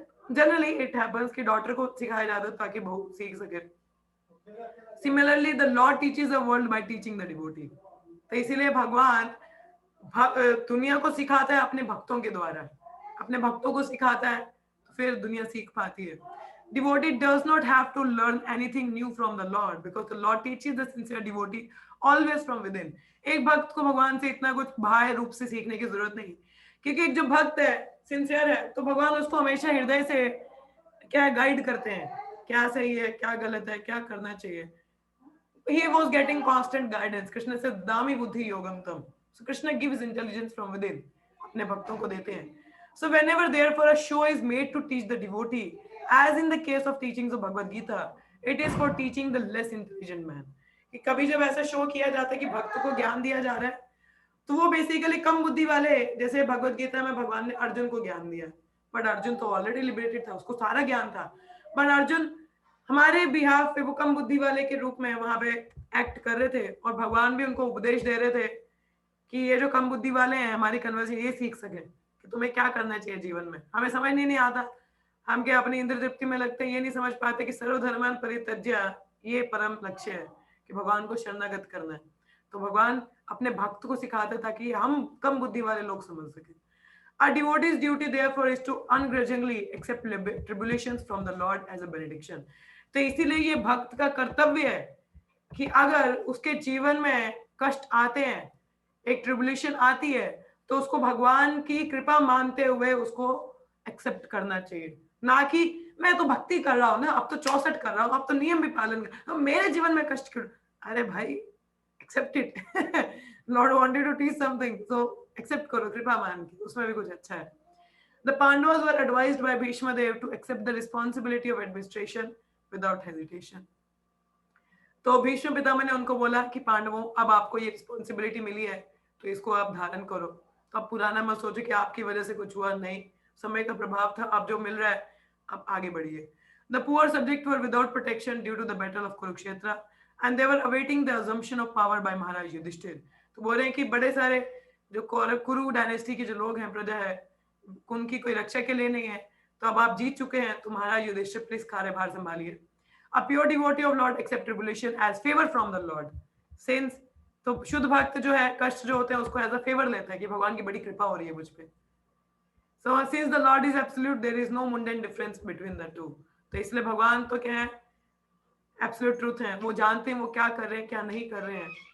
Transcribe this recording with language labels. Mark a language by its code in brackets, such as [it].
[en] Generally it happens [hi] कि daughter को सिखाया जाता है ताकि बहू सीख सके. [en] Similarly, the Lord teaches the world by teaching the devotee. [hi] तो इसीलिए भगवान दुनिया को सिखाता है अपने भक्तों के द्वारा. अपने भक्तों को सिखाता है तो फिर दुनिया सीख पाती है. [en] Devotee does not have to learn anything new from the Lord because the Lord teaches the sincere devotee always from within. [hi] एक भक्त को भगवान से इतना कुछ बाह्य रूप से सीखने की जरूरत नहीं, क्योंकि एक जो भक्त है सिंसियर है तो भगवान उसको हमेशा हृदय से क्या गाइड करते हैं, क्या सही है क्या गलत है क्या करना चाहिए. [en] He was getting constant guidance. Krishna says [sa] dami buddhi yogam tam. [en] So Krishna gives intelligence from within. [hi] अपने भक्तों को देते हैं. [en] So whenever therefore a show is made to teach the devotee, as in the case of teachings of Bhagavad Gita, it is for teaching the less intelligent man. [hi] कि कभी जब ऐसा show किया जाता है कि भक्त को ज्ञान दिया जा रहा है तो वो बेसिकली कम बुद्धि वाले, जैसे भगवद गीता में भगवान ने अर्जुन को ज्ञान दिया, बट अर्जुन तो ऑलरेडी लिबरेटेड था, उसको सारा ज्ञान था. बट अर्जुन हमारे बिहाफ पे वो कम बुद्धि वाले के रूप में वहां पे एक्ट कर रहे थे और भगवान भी उनको उपदेश दे रहे थे कि ये जो कम बुद्धि वाले हैं हमारी कन्वर्सेशन ये सीख सके कि तुम्हें क्या करना चाहिए जीवन में. हमें समझ नहीं आता, हम क्या अपनी इंद्र तृप्ति में लगते हैं, ये नहीं समझ पाते कि [sa] सर्वधर्मान परित्यज्य [hi] ये परम लक्ष्य है कि भगवान को शरणागत करना है. तो भगवान अपने भक्त को सिखाते ताकि हम कम बुद्धि वाले लोग समझ सके. [en] A devotee's duty therefore is to ungrudgingly accept tribulations from the Lord as a benediction. [hi] तो इसीलिए ये भक्त का कर्तव्य है कि अगर उसके जीवन में कष्ट आते हैं, एक ट्रिब्युलेशन आती है, तो उसको भगवान की कृपा मानते हुए उसको एक्सेप्ट करना चाहिए. ना कि मैं तो भक्ति कर रहा हूँ ना, अब तो 64 कर रहा हूँ, अब तो नियम भी पालन कर, तो मेरे जीवन में कष्ट क्यों? अरे भाई [en] Accept it. Lord wanted to teach something, so [hi] except करो कृपा मान के, उसमें भी कुछ अच्छा है. [en] The Pandavas were advised by Bhishma Dev to accept the responsibility of administration without hesitation. [hi] तो भीष्म पितामह ने उनको बोला कि पांडवों अब आपको ये रिस्पॉन्सिबिलिटी मिली है तो इसको आप धारण करो. तो अब पुराना मत सोचो कि आपकी वजह से कुछ हुआ, नहीं, समय का प्रभाव था, अब जो मिल रहा है अब आगे बढ़िए. [en] The poor subjects were without protection due to the battle of Kurukshetra and they were awaiting the assumption of power by Maharaj Yudhishthir. [hi] तो बोल रहे हैं कि बड़े सारे जो कुरु डायनेस्टी के जो लोग हैं, प्रजा है, उनकी कोई रक्षा के लिए नहीं है, तो अब आप जीत चुके हैं तो महाराज युधिष्ठिर प्लीज कार्यभार संभालिए. [en] A pure devotee of Lord accept tribulation as favor from the Lord. [hi] Since तो शुद्ध भक्त जो है कष्ट जो होते हैं उसको [en] as a favour [hi] लेता है कि भगवान की बड़ी कृपा हो रही है मुझ पे. [en] So since the Lord is absolute, there is no mundane difference between the two. [hi] तो इसलिए भगवान तो क्या है, एब्सोल्यूट ट्रूथ है, वो जानते हैं वो क्या कर रहे हैं क्या नहीं कर रहे हैं.